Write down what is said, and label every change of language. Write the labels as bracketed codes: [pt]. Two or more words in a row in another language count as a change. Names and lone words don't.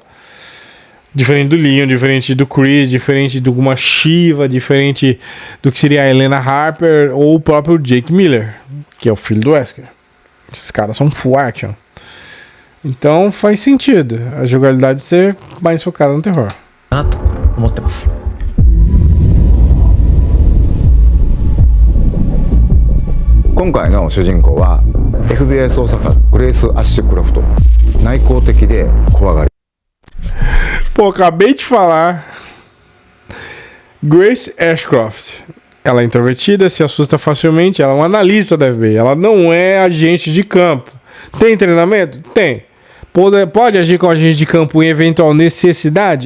[pt] Diferente do Leon, diferente do Chris, diferente de uma Shiva, diferente do que seria a Helena Harper ou o próprio Jake Miller, que é o filho do Wesker. Esses caras são [en] full action. [pt] Então faz sentido a jogabilidade ser mais focada no terror. [ja] なと思ってます。今回の主人公は FBI 捜査官グレース・アッシュクロフト。内向的で怖がり。 [pt] Pô, acabei de falar. Grace Ashcroft. Ela é introvertida, se assusta facilmente, ela é um analista da FBI, ela não é agente de campo. Tem treinamento? Tem. Pode agir com agente de campo em eventual necessidade?